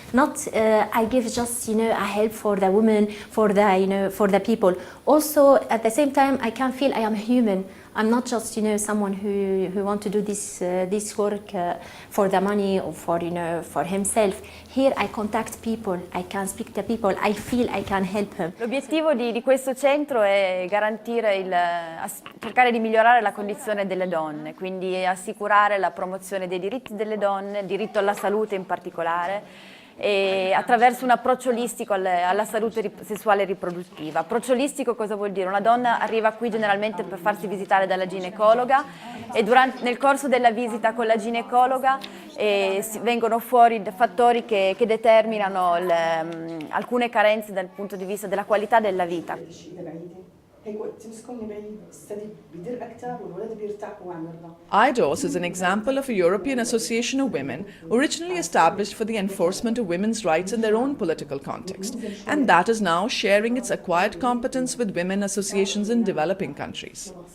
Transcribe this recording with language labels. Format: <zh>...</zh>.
<en>Not I give just a help for the women, for the people. Also at the same time I can feel I am human. I'm not just someone who want to do this work for the money or for himself. Here I contact people, I can speak to people, I feel I can help him.</en> <it>L'obiettivo di questo centro è garantire cercare di migliorare la condizione delle donne, quindi assicurare la promozione dei diritti delle donne, diritto alla salute in particolare, e attraverso un approccio olistico alla salute sessuale e riproduttiva. Approccio olistico cosa vuol dire? Una donna arriva qui generalmente per farsi visitare dalla ginecologa e nel corso della visita con la ginecologa vengono fuori fattori che determinano alcune carenze dal punto di vista della qualità della vita.</it> <en>IDOS is an example of a European Association of Women originally established for the enforcement of women's rights in their own political context, and that is now sharing its acquired competence with women associations in developing countries.</en>